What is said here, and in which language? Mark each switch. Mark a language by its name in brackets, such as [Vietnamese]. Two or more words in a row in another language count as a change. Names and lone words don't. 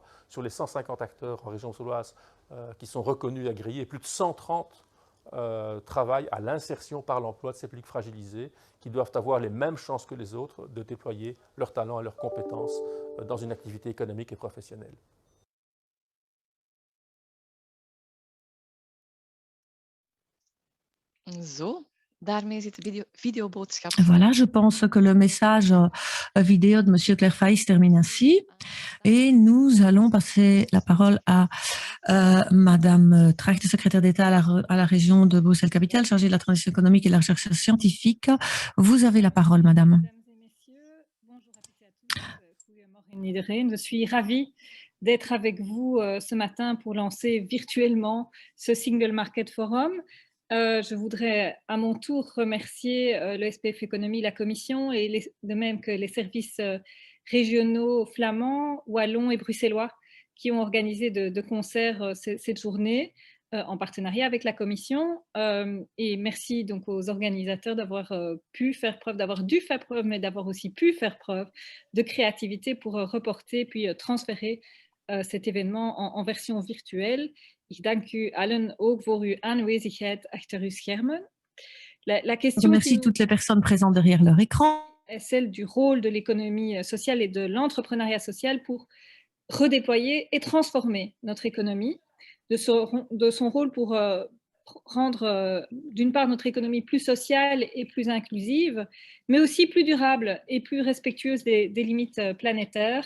[French] Sur les 150 acteurs en région bruxelloise qui sont reconnus et agréés, plus de 130 travaillent à l'insertion par l'emploi de ces publics fragilisés qui doivent avoir les mêmes chances que les autres de déployer leurs talents et leurs compétences dans une activité économique et professionnelle. [Dutch] Zo, daarmee zit de videoboodschap. [French] Voilà, je pense que le message vidéo de M. Clerfaïs termine ainsi. Et nous allons passer la parole à Madame Tracht, secrétaire d'État à la région de Bruxelles-Capitale, chargée de la transition économique et de la recherche scientifique. Vous avez la parole, Madame. Mesdames et messieurs, bonjour à toutes et à tous. [Dutch] Goedemorgen iedereen. [French] Je suis ravie d'être avec vous ce matin pour lancer virtuellement ce Single Market Forum. Je voudrais à mon tour remercier le SPF Économie, la Commission, et de même que les services régionaux flamands, wallons et bruxellois qui ont organisé de concert cette journée en partenariat avec la Commission. Et merci donc aux organisateurs d'avoir dû faire preuve, mais d'avoir aussi pu faire preuve de créativité pour reporter puis transférer cet événement en version virtuelle. [Dutch] Ik dank u allen ook voor uw aanwezigheid achter uw schermen. [French] La question Je remercie toutes les personnes présentes derrière leur écran. Est celle du rôle de l'économie sociale et de l'entrepreneuriat social pour redéployer et transformer notre économie, de son rôle pour rendre d'une part notre économie plus sociale et plus inclusive, mais aussi plus durable et plus respectueuse des limites planétaires.